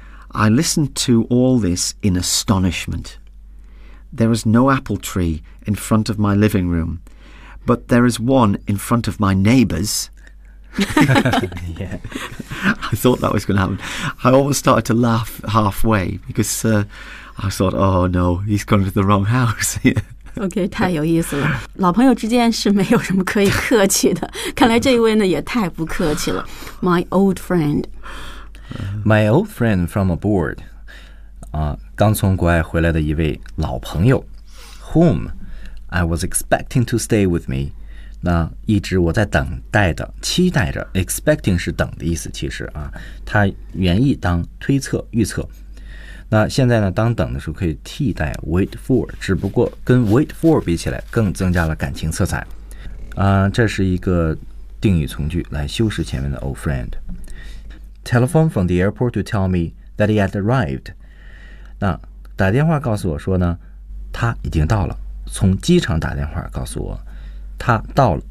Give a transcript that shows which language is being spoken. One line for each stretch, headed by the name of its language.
English: I listened to all this in astonishment. There is no apple tree in front of my living room. But there is one in front of my neighbors. Yeah. I thought that was going to happen. I almost started to laugh halfway because I thought, oh no, he's gone to the wrong house.
Chinese: Okay, 太有意思了。老朋友之间是没有什么可以客气的。看来这一位呢也太不客气了。
English: My old friend. My old friend from abroad.
Chinese: 刚从国外回来的一位老朋友。
English: Whom? I was expecting to stay with me.
Chinese: 那一直我在等待的期待着 expecting 是等的意思其实啊它原意当推测预测。那现在呢当等的时候可以替代 wait for, 只不过跟 wait for 比起来更增加了感情色彩。这是一个定语从句来修饰前面的 old friend。
English: telephone from the airport to tell me that he had arrived.
Chinese: 那打电话告诉我说呢，他已经到了。从机场打电话告诉我，他到了。